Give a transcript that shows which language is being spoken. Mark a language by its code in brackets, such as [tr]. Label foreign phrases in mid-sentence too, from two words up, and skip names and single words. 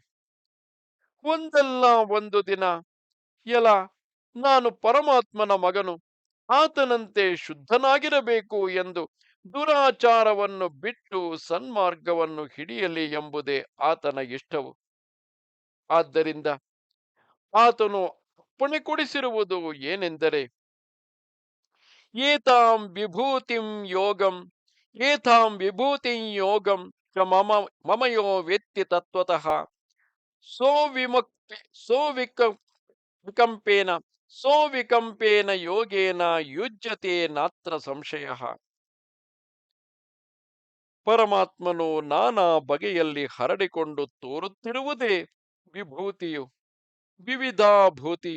[kn] ಒಂದಲ್ಲ ಒಂದು ದಿನ, ಎಲ, ನಾನು ಪರಮಾತ್ಮನ ಮಗನು, ಆತನಂತೆ ಶುದ್ಧನಾಗಿರಬೇಕು ಎಂದು ದುರಾಚಾರವನ್ನು ಬಿಟ್ಟು ಸನ್ಮಾರ್ಗವನ್ನು ಹಿಡಿಯಲಿ ಎಂಬುದೇ ಆತನ ಇಷ್ಟವು. ಆದ್ದರಿಂದ ಆತನು ಅಪ್ಪಣೆ ಕೊಡಿಸಿರುವುದು ಏನೆಂದರೆ, [sa] ಏತಾಂ ವಿಭೂತಿಂ ಯೋಗಂ ಏತಾಂ ವಿಭೂತಿಂ ಯೋಗಂ ಚ ಮಮ ಯೋ ವೇತ್ತಿ ತತ್ವತಃ ಸೋವಿಮುಕ್ತಿ ಸೋವಿಕ ವಿಕಂಪೇನ ಸೋವಿಕಂಪೇನ ಯೋಗೇನ ಯುಜ್ಯತೆ ನಾತ್ರ ಸಂಶಯ. [kn] ಪರಮಾತ್ಮನು ನಾನಾ ಬಗೆಯಲ್ಲಿ ಹರಡಿಕೊಂಡು ತೋರುತ್ತಿರುವುದೇ ವಿಭೂತಿಯು, ವಿವಿಧಾಭೂತಿಯು.